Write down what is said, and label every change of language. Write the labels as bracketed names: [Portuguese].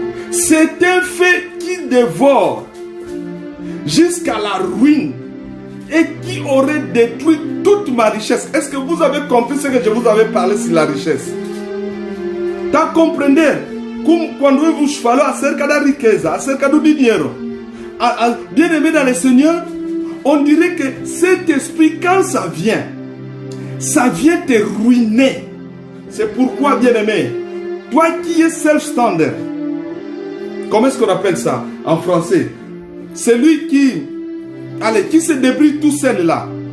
[French] C'est un fait qui dévore jusqu'à la ruine et qui aurait détruit toute ma richesse. Est-ce que vous avez compris ce que je vous avais parlé sur la richesse? [Portuguese] Tá compreender? Quando eu vos falo acerca da riqueza, acerca do dinheiro. [French] Bien-aimé dans le Seigneur, on dirait que cet esprit, quand ça vient te ruiner. C'est pourquoi, bien-aimé, toi qui es self-standard, comment est-ce qu'on appelle ça en français? Celui qui se débrouille tout seul là.